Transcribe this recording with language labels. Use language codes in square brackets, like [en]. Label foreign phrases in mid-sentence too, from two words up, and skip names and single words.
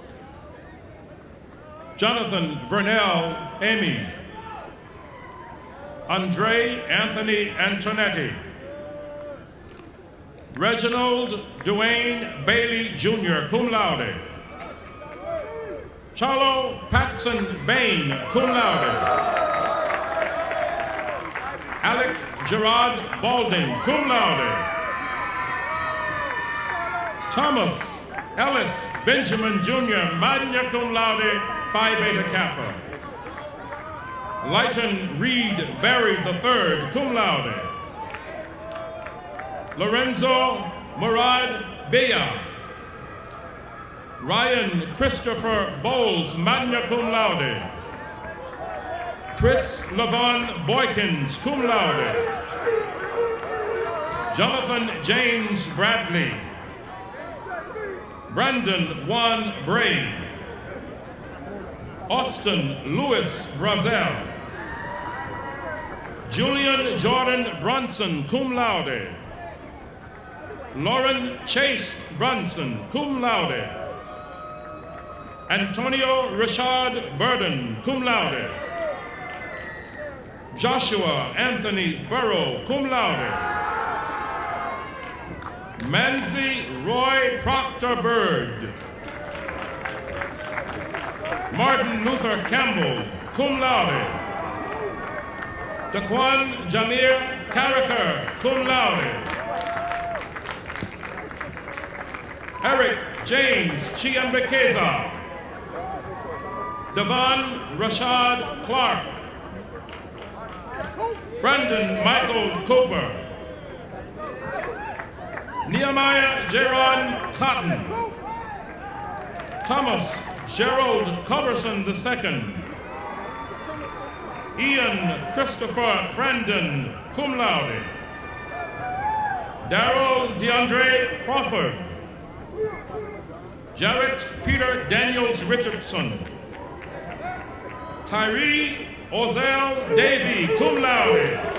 [en] Jonathan Vernell Amy. Andre Anthony Antonetti. Reginald Dwayne Bailey Jr., [la] cum laude. [en] Charlo Patson Bain, [la] cum laude. [en] Alec Gerard Balding, [la] cum laude. [en] Thomas Ellis Benjamin Jr., [la] magna cum laude, Phi Beta Kappa. [en] Lighton Reed Barry III, [la] cum laude. [en] Lorenzo Murad Bea. Ryan Christopher Bowles, [la] magna cum laude. [en] Chris Levon Boykins, [la] cum laude. [en] Jonathan James Bradley. Brandon Juan Bray. Austin Louis Brazel. Julian Jordan Brunson, [la] cum laude. [en] Lauren Chase Brunson, [la] cum laude. [en] Antonio Rashad Burden, [la] cum laude. [en] Joshua Anthony Burrow, [la] cum laude. [en] Manzi Roy Proctor Bird. Martin Luther Campbell, [la] cum laude. [en] Daquan Jamir Carricker, [la] cum laude. [en] Eric James Chiambekeza. Devon Rashad Clark. Brandon Michael Cooper. Nehemiah Jaron Cotton. Thomas Gerald Coverson II. Ian Christopher Crandon, [la] cum laude. [en] Darrell DeAndre Crawford. Jarrett Peter Daniels Richardson. Tyree Ozell Davey, [la] cum laude.